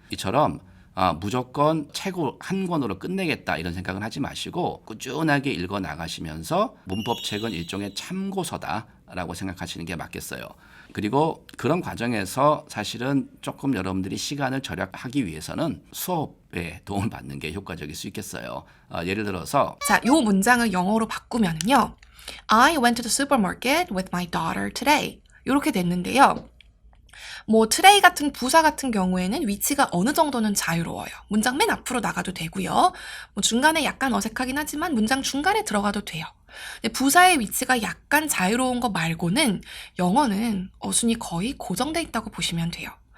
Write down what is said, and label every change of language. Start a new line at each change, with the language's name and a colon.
Korean: 이처럼 무조건 책 한 권으로 끝내겠다 이런 생각은 하지 마시고 꾸준하게 읽어 나가시면서 문법책은 일종의 참고서다라고 생각하시는 게 맞겠어요. 그리고 그런 과정에서 사실은 조금 여러분들이 시간을 절약하기 위해서는 수업에 도움을 받는 게 효과적일 수 있겠어요. 예를 들어서 자, 요 문장을 영어로 바꾸면요.
English: I went to the supermarket with my daughter today.
Korean: 이렇게 됐는데요. 뭐 today 같은 부사 같은 경우에는 위치가 어느 정도는 자유로워요. 문장 맨 앞으로 나가도 되고요. 뭐 중간에 약간 어색하긴 하지만 문장 중간에 들어가도 돼요. 근데 부사의 위치가 약간 자유로운 거 말고는 영어는 어순이 거의 고정돼 있다고 보시면 돼요.